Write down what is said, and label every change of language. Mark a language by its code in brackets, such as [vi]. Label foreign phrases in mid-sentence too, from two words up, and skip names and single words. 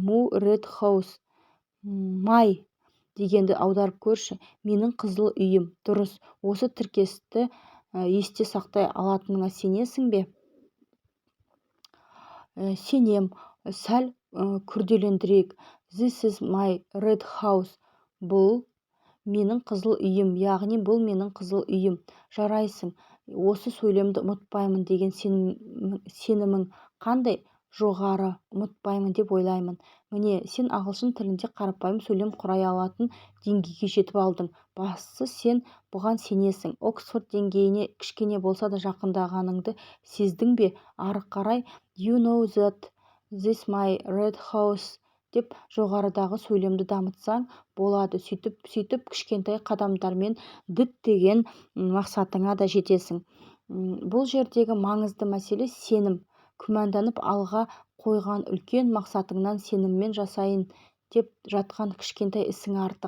[en] Му, red house. [kk] Май дегенді аударып көрші. Менің қызыл үйім. Дұрыс. Осы тіркесті есте сақтай алатыныңа сенесің бе? Сенем. Сәл күрделендірейік. [en] This is my red house. [kk] Бұл менің қызыл үйім, яғни бұл менің қызыл үйім. Жарайсың. Осы сөйлемді ұмытпаймын деген сенімің қандай? Жоғары. Ұмытпаймын деп ойлаймын. Міне, сен ағылшын тілінде қарапайым сөйлем құрай алатын деңгейге жетіп алдың. Бастысы сен бұған сенесің. Оксфорд деңгейіне кішкене болса да жақындағаныңды сездің бе? Ары қарай [en] you know that this my red house [kk] деп жоғарыдағы сөйлемді дамытсаң болады. Сөйтіп кішкентай қадамдармен діттеген мақсатыңа да жетесің. Бұл жердегі маңызды мәселе сенім. Күмәнданып алға қойған үлкен мақсатыңнан сеніммен жасайын деп жатқан кішкентай ісің артық.